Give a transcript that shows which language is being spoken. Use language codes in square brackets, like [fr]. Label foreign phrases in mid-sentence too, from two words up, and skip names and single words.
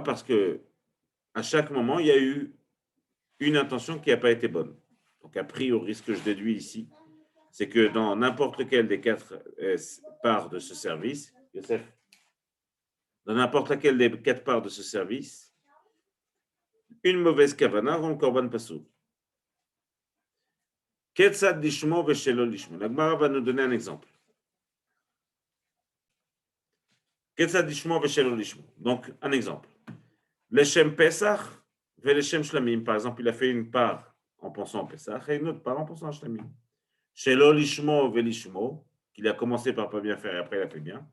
[fr] Parce que à chaque moment, il y a eu une intention qui n'a pas été bonne. Donc, a priori, ce que je déduis ici, c'est que dans n'importe lequel des 4 parts de ce service, Yosef, dans n'importe laquelle des 4 parts de ce service, une mauvaise kavana rend le Korban pas soul. [he] כיצד לשמו ושלא לשמו. [fr] La Gemara va nous donner un exemple. Donc, un exemple. [he] לשם פסח et לשם שלמים. [fr] Par exemple, il a fait une part en pensant à Pesach et une autre part en pensant à Shlamim. [he] שלא לשמו ולשמו, [fr] qu'il a commencé par pas bien faire et après il a fait bien.